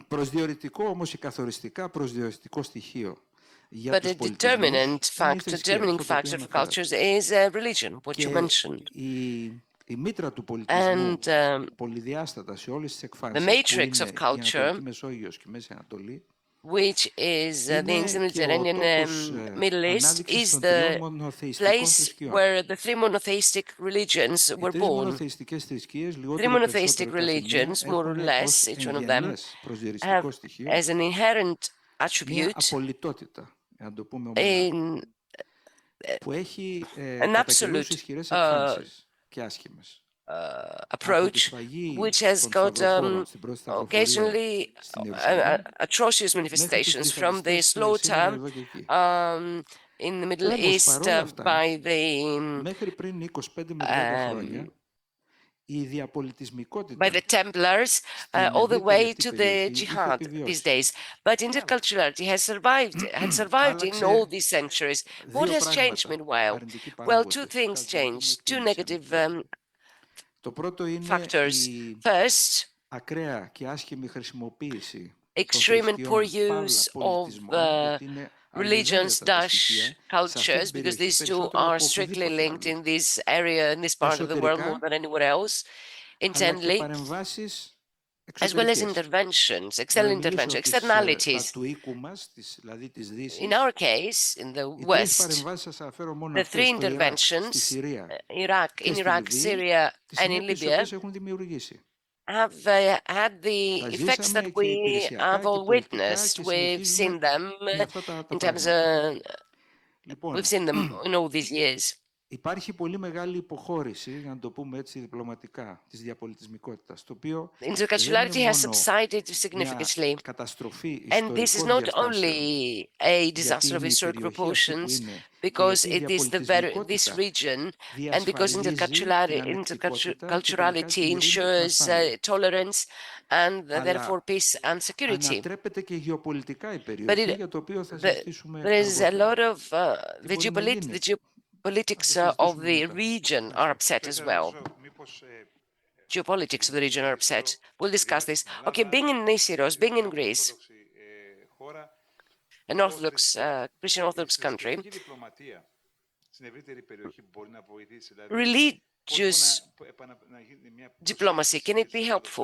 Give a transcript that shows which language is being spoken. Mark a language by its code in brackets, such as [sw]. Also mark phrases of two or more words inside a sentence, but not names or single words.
[en] But a determining factor for cultures is religion, what you mentioned. And the matrix of culture which is the [el] Είναι [en] ancient [el] και ο τόπος [en] Mediterranean Middle East, [el] ανάδειξης [en] is [el] των τριών [en] the [el] μονοθεϊστικών [en] place [el] θρησκειών. [en] where the three monotheistic religions [el] Οι [en] were [el] τρεις [en] born. [el] μονοθεϊστικές θρησκείες, [en] Three [el] λιγότερο περισσότερο [en] monotheistic [el] κάθε μία, [en] religions, more or [el] έχουν ως [en] less, each one of them, [el] εγγενές προσδιοριστικό [en] have [el] στοιχείο [en] as an inherent [el] μία [en] attribute [el] απολυτότητα, να το πούμε ομαλά, που έχει [en] an [el] κατά καιρούς [en] absolute [el] ισχυρές εκφάνσεις και άσχημες. Από τη [en] approach, [el] σφαγή [en] which has [el] των [en] got [el] σταυροφόρων στην πρώτη σταυροφορία [en] occasionally [el] στην Ιερουσαλήμ [en] atrocious [el] μέχρι τις [en] manifestations from the [el] τζιχαντιστές σήμερα [en] slaughter [el] εδώ και εκεί. [en] in the Middle [el] Όμως [en] East [el] παρόλα αυτά, [en] by the [el] μέχρι πριν 25 με 30 χρόνια, η [en] by [el] διαπολιτισμικότητα [en] the Templars [el] στην [en] all the [el] ευρύτερη [en] way [el] αυτή [en] to the [el] περιοχή είχε [en] jihad these [el] επιβιώσει. [en] days. But interculturality had survived in all [el] Άλλαξε [en] these centuries. What [el] δύο [en] has changed [el] πράγματα, [en] meanwhile? [el] αρνητικοί [en] Well, two [el] παράγοντες, [en] things [el] κατά τη δική μου [en] changed, two [el] εκτίμηση, αν [en] negative [el] επιτρέπετε. Το πρώτο είναι [en] factors. [el] η [en] First, [el] ακραία και άσχημη χρησιμοποίηση των [en] extreme and poor [el] θρησκειών παύλα [en] use of [el] πολιτισμών, γιατί είναι [en] religions [el] αλληλένδετα τα [en] dash [el] στοιχεία σε αυτή [en] cultures, [el] την [en] because [el] περιοχή [en] these two [el] περισσότερο [en] are [el] από [en] strictly [el] οπουδήποτε [en] linked [el] αλλού. [en] in this area, in this part of the world, more [el] Εσωτερικά, [en] than anywhere else, [el] αλλά και [en] internally, [el] παρεμβάσεις [en] as well as [el] εξωτερικές. [en] interventions, [el] Να [en] external [el] μην μιλήσω [en] interventions, [el] τα [en] externalities. [el] του οίκου μας, δηλαδή της [en] In [el] Δύσης. [en] our case, in the [el] Οι τρεις [en] West, [el] παρεμβάσεις σας αναφέρω μόνο [en] the [el] αυτές [en] three [el] στο Ιράκ, στη [en] interventions, [el] Συρία [en] Iraq, [el] και [en] in [el] στη [en] Iraq, [el] Λιβύη, [en] Syria, [el] τις [en] and in [el] συνέπειες τις [en] Libya, [el] οποίες έχουν δημιουργήσει. [en] have had the [el] Τα [en] effects [el] ζήσαμε [en] that [el] και [en] we [el] υπηρεσιακά [en] have [el] και [en] all [el] πολιτικά [en] witnessed. [el] και [en] We've seen [el] συνεχίζουμε [en] them [el] με αυτά τα [en] in terms [el] πράγματα. [en] of, [el] Λοιπόν, [en] we've seen them in all these years. [el] υπάρχει πολύ μεγάλη υποχώρηση, για να το πούμε έτσι διπλωματικά, της διαπολιτισμικότητας, το οποίο δεν είναι [en] Interculturality has [el] μόνο [en] subsided [el] μια [en] significantly. [el] καταστροφή [en] And this is [el] ιστορικών [en] not [el] διαστάσεων, [en] only a [el] γιατί [en] disaster of [el] είναι η [en] historic [el] περιοχή αυτή που [en] proportions, [el] είναι και [en] because [el] γιατί η [en] it is this [el] διαπολιτισμικότητα [en] region, and because [el] διασφαλίζει την ανεκτικότητα και τελικά την [en] interculturality [el] ειρήνη και την [en] ensures [el] ασφάλεια. [en] tolerance and therefore [el] Αλλά [en] peace and security. [el] ανατρέπεται και γεωπολιτικά η [en] But [el] περιοχή, για το οποίο θα συζητήσουμε [en] there is a lot [el] αργότερα. [en] of the geopolitics of the region are upset as well. Geopolitics of the region are upset. We'll discuss this. Okay, being in Nisyros, being in Greece, an Orthodox, Christian Orthodox country, religious diplomacy, can it be helpful?